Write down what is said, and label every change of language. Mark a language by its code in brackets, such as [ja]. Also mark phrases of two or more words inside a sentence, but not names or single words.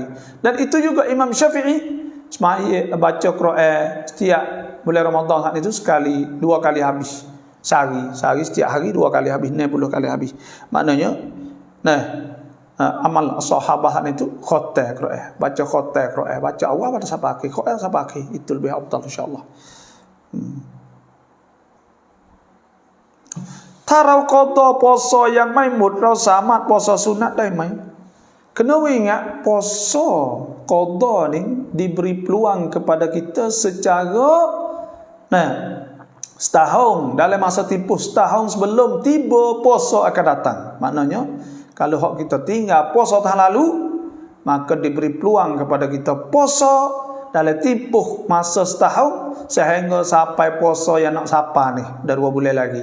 [ms] Dan itu juga Imam Syafi'i semaya baca Quran setiap bulan Ramadan saat itu sekali 2 kali habis. Sehari setiap hari 2 kali habis, 60 kali habis. Maknanya amal sahabat itu khatam Quran. Baca khatam Quran, baca awal pada sampai akhir, Quran sampai akhir. Itu lebih afdal insya-Allah. [th] ถ้าเรากอฎอ puasa ยังไม่หมดเราสามารถ [ms] puasa sunat [th] ได้ไหม? [ms] Kena ingat puasa qada ni diberi peluang kepada kita secara setahun, dalam masa tempoh setahun sebelum tiba puasa akan datang. Maknanya kalau hak kita tinggal puasa tahun lalu, maka diberi peluang kepada kita puasa dalam tempoh masa setahun sehingga sampai puasa yang nak sapa ni dah 2 bulan lagi.